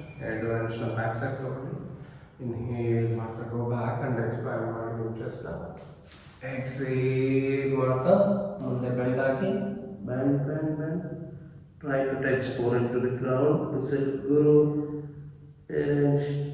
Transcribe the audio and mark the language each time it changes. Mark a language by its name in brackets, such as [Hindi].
[Kannada] ಎರಡು hands back side ತಗೊಳ್ಳಿ. Inhale ಮಾಡ್ತಾ [English] go back and expand [Kannada] ಮಾಡಿ ನಿಮ್ಮ ಚೆಸ್ಟ್. Exhale ಮಾಡ್ತಾ ಮುಂದೆ bend hockey, [English] bend bend bend. Try to touch forehead to the ground to Sadhguru. Parents.